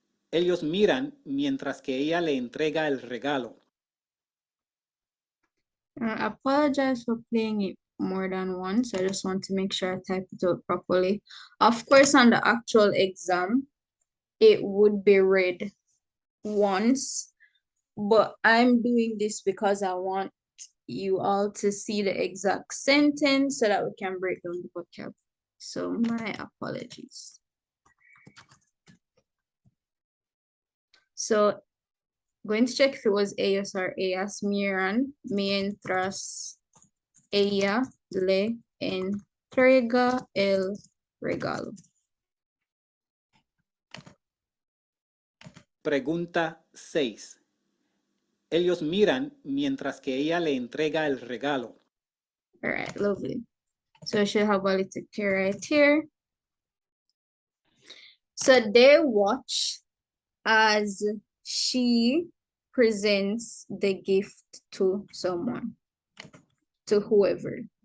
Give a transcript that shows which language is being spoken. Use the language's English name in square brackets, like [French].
[Spanish] Ellos miran mientras que ella le entrega el regalo. [English] I apologize for playing it more than once. I just want to make sure I type it out properly. Of course, on the actual exam, it would be read once, but I'm doing this because I want you all to see the exact sentence so that we can break down the vocab. So my apologies. So going to check if it was [Spanish] ellos or ellas miran mientras ella le entrega el regalo. Pregunta 6. Ellos miran mientras que ella le entrega el regalo. [English] All right, lovely. So I should have a little care right here. So they watch as she presents the gift to someone, to whoever.